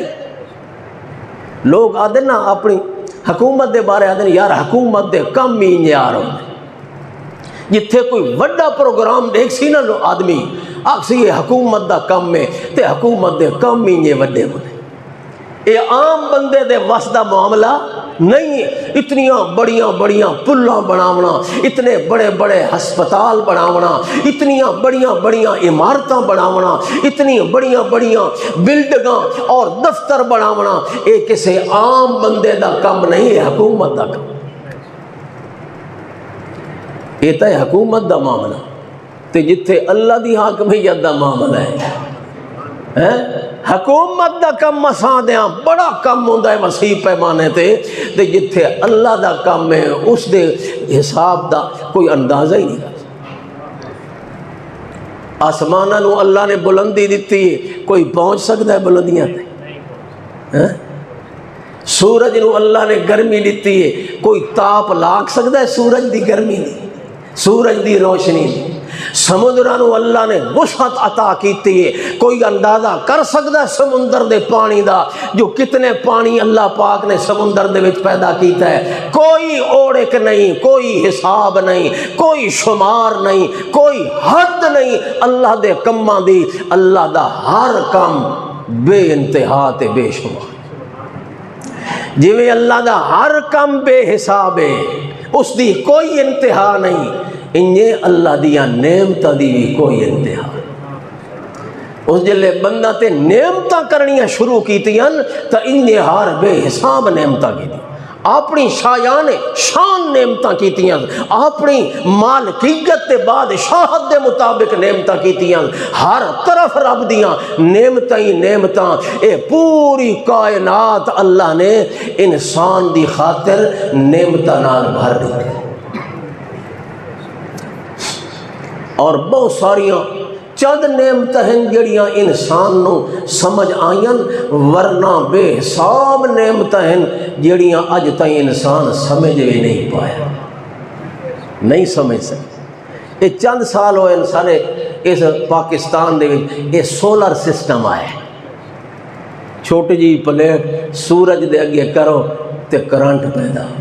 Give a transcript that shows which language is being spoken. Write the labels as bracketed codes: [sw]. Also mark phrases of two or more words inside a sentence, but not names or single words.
[pa] لوگ آدھے نا اپنی حکومت دے بارے آدھے یار حکومت دے کم ہی یار ہوتے، جتھے کوئی وڈا پروگرام دیکھ سی نا آدمی آکسی یہ حکومت دا کم ہے تے حکومت دے کم ہی یہ وڈے ہوتے۔ یہ عام بندے دے وس دا معاملہ نہیں ہے۔ اتنیاں بڑیاں بڑیاں پلاں بناونا، اتنے بڑے بڑے ہسپتال بناونا، اتنیاں بڑیاں بڑیاں عمارتاں بناونا، اتنی بڑیاں بڑیاں بلڈنگاں اور دفتر بناونا، یہ کسی عام بندے دا کم نہیں ہے، حکومت دا کم۔ یہ تو ہے حکومت دا معاملہ، تے جتھے اللہ دی حاکمیت دا معاملہ ہے، حکومت دا کم مساں دیاں بڑا کم ہوندا ہے وسیع پیمانے تے جتھے اللہ دا کم ہے اس دے حساب دا کوئی اندازہ ہی نہیں۔ آسماناں نو اللہ نے بلندی دیتی ہے، کوئی پہنچ سکتا ہے بلندیاں تے؟ سورج نو اللہ نے گرمی دیتی ہے، کوئی تاپ لاگ سکتا ہے سورج دی گرمی دی، سورج دی روشنی دی؟ سمندراں نو اللہ نے وسعت عطا کیتی ہے. کوئی اندازہ کر سکدا سمندر دے پانی دا جو کتنے پانی اللہ پاک نے سمندر دے وچ پیدا کیتا ہے؟ کوئی اوڑک نہیں، کوئی حساب نہیں، کوئی شمار نہیں، کوئی حد نہیں اللہ دے کماں دی. اللہ دا ہر کم بے انتہا تے بے شمار. جویں اللہ دا ہر کم بے حساب ہے، اس دی کوئی انتہا نہیں، انجے اللہ دیا نعمتاں دی بھی کوئی انتہا. اس جلے بندہ تے نعمتاں کرنیاں شروع کیتیاں تا انجے ہار بے حساب نعمتاں کی دی. اپنی شایان شان نعمتاں کیتیاں، اپنی مالکیت تے بادشاہت دے مطابق نعمتاں کیتیاں. ہر طرف رب دیاں نعمتاں ہی نعمتاں. اے پوری کائنات اللہ نے انسان دی خاطر نعمتاں نال بھر دی. اور بہت ساریاں چند نعمتاں ہیں جڑیاں انسان نو سمجھ آئیں، ورنہ بے حساب نعمتاں ہیں جڑیاں اج تائیں انسان سمجھ بھی نہیں پایا، نہیں سمجھ سکے. یہ چند سال ہوئے سارے اس پاکستان دے وچ یہ سولر سسٹم آئے. چھوٹی جی پلیٹ سورج دے اگے کرو تے کرنٹ پیدا.